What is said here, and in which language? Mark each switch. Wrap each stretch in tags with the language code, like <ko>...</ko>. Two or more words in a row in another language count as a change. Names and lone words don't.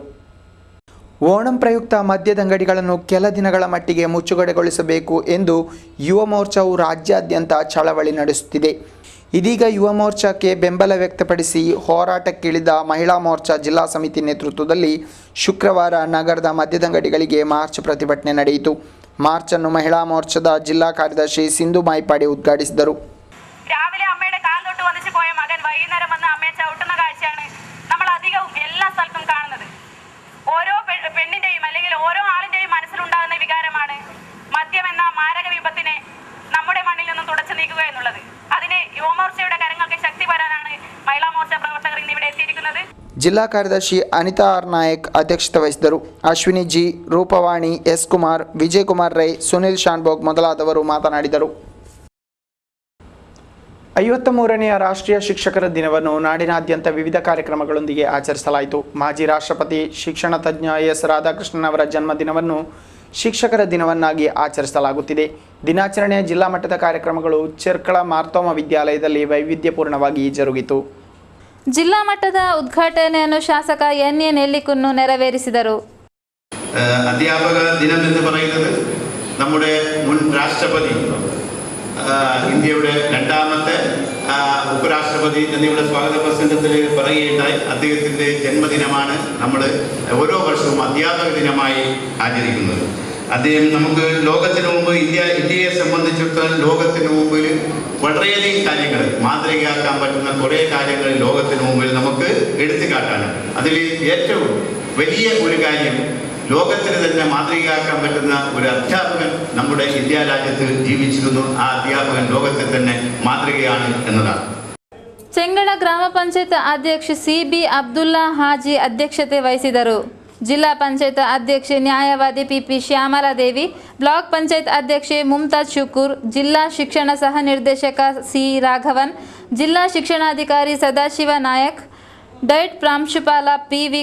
<kn>ಓಣಂ ಪ್ರಯುಕ್ತ ಮದ್ಯದಂಗಡಿಗಳನ್ನು ಕೆಲ ದಿನಗಳ ಮಟ್ಟಿಗೆ ಮುಚ್ಚುಗಡೆಗೊಳಿಸಬೇಕು ಎಂದು ಯುವ ಮೋರ್ಚಾವು ರಾಜ್ಯಾದ್ಯಂತ ಚಳವಳಿ ನಡೆಸುತ್ತಿದೆ. ಇದೀಗ ಯುವ ಮೋರ್ಚಾಕ್ಕೆ ಬೆಂಬಲ ವ್ಯಕ್ತಪಡಿಸಿ ಹೋರಾಟಕ್ಕಿಳಿದ ಮಹಿಳಾ ಮೋರ್ಚಾ ಜಿಲ್ಲಾ ಸಮಿತಿ ನೇತೃತ್ವದಲ್ಲಿ ಶುಕ್ರವಾರ ನಗರದ ಮದ್ಯದಂಗಡಿಗಳಿಗೆ ಮಾರ್ಚ್ ಪ್ರತಿಭಟನೆ ನಡೆಯಿತು. ಮಾರ್ಚ್ ಅನ್ನು ಮಹಿಳಾ ಮೋರ್ಚಾದ ಜಿಲ್ಲಾ ಕಾರ್ಯದರ್ಶಿ ಸಿಂಧು ಮಾಯಿಪಾಡಿ ಉದ್ಘಾಟಿಸಿದರು.</kn> <ml>രാവിലെ അമ്മയുടെ കാൽ തൊട്ട് വന്നിച്ച് പോയ മകൻ വൈകുന്നേരം വന്ന് അമ്മയെ ചവിട്ടുന്ന കാഴ്ചയാണ് നമ്മൾ അധികവും എല്ലാ സ്ഥലത്തും കാണുന്നത്. ഓരോ പെണ്ണിന്റെയും അല്ലെങ്കിൽ ഓരോ ആളിന്റെയും മനസ്സിലുണ്ടാകുന്ന വികാരമാണ് മദ്യം എന്ന മാരക വിപത്തിനെ നമ്മുടെ മണ്ണിൽ നിന്നും തുടച്ചു നീക്കുക എന്നുള്ളത്. അതിന് യുവമോർച്ചയുടെ കരങ്ങൾക്ക് ശക്തി വരാനാണ് മഹിളാ മോർച്ച പ്രവർത്തകർ ഇന്ന് ഇവിടെ എത്തിയിരിക്കുന്നത്.</ml> <kn>ಜಿಲ್ಲಾ ಕಾರ್ಯದರ್ಶಿ ಅನಿತಾ ಆರ್ ನಾಯಕ್ ಅಧ್ಯಕ್ಷತೆ ವಹಿಸಿದರು. ಅಶ್ವಿನಿ ಜಿ, ರೂಪವಾಣಿ, ಎಸ್ ಕುಮಾರ್, ವಿಜಯ್ ಕುಮಾರ್ ರೈ, ಸುನಿಲ್ ಶಾನ್ಭೋಗ್ ಮೊದಲಾದವರು ಮಾತನಾಡಿದರು. 53ನೇ ರಾಷ್ಟ್ರೀಯ ಶಿಕ್ಷಕರ ದಿನವನ್ನು ನಾಡಿನಾದ್ಯಂತ ವಿವಿಧ ಕಾರ್ಯಕ್ರಮಗಳೊಂದಿಗೆ ಆಚರಿಸಲಾಯಿತು. ಮಾಜಿ ರಾಷ್ಟ್ರಪತಿ, ಶಿಕ್ಷಣ ತಜ್ಞ ಎಸ್ ರಾಧಾಕೃಷ್ಣನ್ ಅವರ ಜನ್ಮದಿನವನ್ನು ಶಿಕ್ಷಕರ ದಿನವನ್ನಾಗಿ ಆಚರಿಸಲಾಗುತ್ತಿದೆ. ದಿನಾಚರಣೆಯ ಜಿಲ್ಲಾ ಮಟ್ಟದ ಕಾರ್ಯಕ್ರಮಗಳು ಚೆರ್ಕಳ ಮಾರ್ತೋಮ ವಿದ್ಯಾಲಯದಲ್ಲಿ ವೈವಿಧ್ಯಪೂರ್ಣವಾಗಿ ಜರುಗಿತು. ಜಿಲ್ಲಾ ಮಟ್ಟದ ಉದ್ಘಾಟನೆಯನ್ನು ಶಾಸಕ ಎನ್.ಎ. ನೆಲ್ಲಿಕುನ್ನು ನೆರವೇರಿಸಿದರು.</kn> <ml>അധ്യാപക ദിനം എന്ന് പറയുന്നത് നമ്മുടെ മുൻ രാഷ്ട്രപതി, ഇന്ത്യയുടെ രണ്ടാമത്തെ ഉപരാഷ്ട്രപതി എന്നിവരുടെ സ്വാഗത പ്രസംഗത്തിൽ പറയുകയുണ്ടായി. അദ്ദേഹത്തിൻ്റെ ജന്മദിനമാണ് നമ്മൾ ഓരോ വർഷവും അധ്യാപക ദിനമായി ആചരിക്കുന്നത്. അദ്ദേഹം നമുക്ക് ലോകത്തിന് മുമ്പ് ഇന്ത്യയെ സംബന്ധിച്ചിടത്തോളം ലോകത്തിന് മുമ്പിൽ വളരെയധികം കാര്യങ്ങൾ മാതൃകയാക്കാൻ പറ്റുന്ന കുറേ കാര്യങ്ങൾ ലോകത്തിന് മുമ്പിൽ നമുക്ക് എടുത്തു കാട്ടാനും അതിൽ ഏറ്റവും വലിയ ഒരു കാര്യം ലോകത്തിന് തന്നെ മാതൃകയാക്കാൻ പറ്റുന്ന ഒരു അധ്യാപകൻ നമ്മുടെ ഇന്ത്യ രാജ്യത്ത് ജീവിച്ചിരുന്നു. ആ അധ്യാപകൻ ലോകത്തിൽ തന്നെ മാതൃകയാണ് എന്നതാണ്.</ml> <kn>ಚೆಂಗಳ ಗ್ರಾಮ ಪಂಚಾಯತ್ ಅಧ್ಯಕ್ಷ ಸಿ.ಬಿ. ಅಬ್ದುಲ್ಲಾ ಹಾಜಿ ಅಧ್ಯಕ್ಷತೆ ವಹಿಸಿದರು. ಜಿಲ್ಲಾ ಪಂಚಾಯತ್ ಅಧ್ಯಕ್ಷೆ ನ್ಯಾಯವಾದಿ ಪಿ.ಪಿ. ಶ್ಯಾಮಲಾದೇವಿ, ಬ್ಲಾಕ್ ಪಂಚಾಯತ್ ಅಧ್ಯಕ್ಷೆ ಮುಮ್ತಾಜ್ ಶುಕೂರ್, ಜಿಲ್ಲಾ ಶಿಕ್ಷಣ ಸಹ ನಿರ್ದೇಶಕ ಸಿ. ರಾಘವನ್, ಜಿಲ್ಲಾ ಶಿಕ್ಷಣಾಧಿಕಾರಿ ಸದಾಶಿವ ನಾಯಕ್, ಡಯಟ್ ಪ್ರಾಂಶುಪಾಲ ಪಿ.ವಿ.</kn>